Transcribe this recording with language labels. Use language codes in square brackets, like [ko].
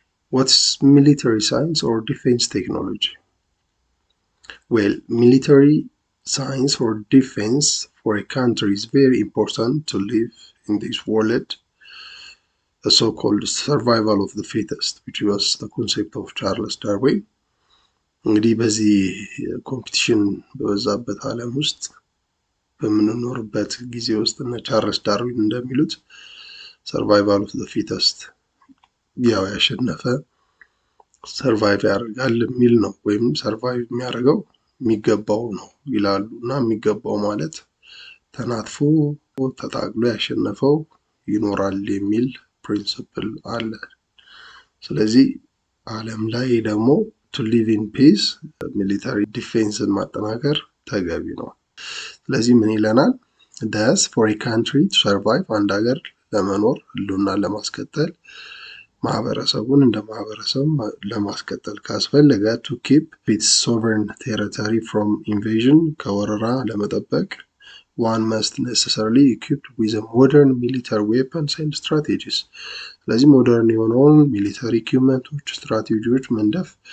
[en] What's military science or defense technology? Well, military science or defense for a country is very important to live in this world. The so-called survival of the fittest, which was the concept of Charles Darwin. [am] እንግዲህ በዚህ ኮምፒቲሽን በበዛበት ዓለም ውስጥ በምንኖርበት ጊዜ ውስጥ እነ ቻርልስ ዳርዊን እንደሚሉት [en] ሰርቫይቫል ኦፍ ዘ ፊተስት [am] ያው ያሸነፈ ሰርቫይቭ ያደርጋል የሚል ነው። ወይም ሰርቫይቭ የሚያደርገው የሚገባው ነው ይላሉ። እና የሚገባው ማለት ተናትፎ ተታግሎ ያሸነፈው ይኖራል የሚል ፕሪንሲፕል አለ። ስለዚህ ዓለም ላይ ደግሞ [en] ቱ ሊቭ ኢን ፒስ [am] ሚሊታሪ ዲፌንስን ማጠናከር ተገቢ ነው። ስለዚህ ምን ይለናል? [en] thus for a country to survive [am] አንድ ሀገር ለመኖር ህልውናን ለማስቀጠል ማህበረሰቡን እንደ ማህበረሰብ ለማስቀጠል ካስፈለገ [en] to keep its sovereign territory from invasion [am] ከወረራ ለመጠበቅ [en] one must necessarily equipped with a modern military weapons and strategies [am] ስለዚህ ሞደርን የሆነውን ሚሊታሪ ኢኩዊፕመንቶች ስትራቴጂዎች መንደፍ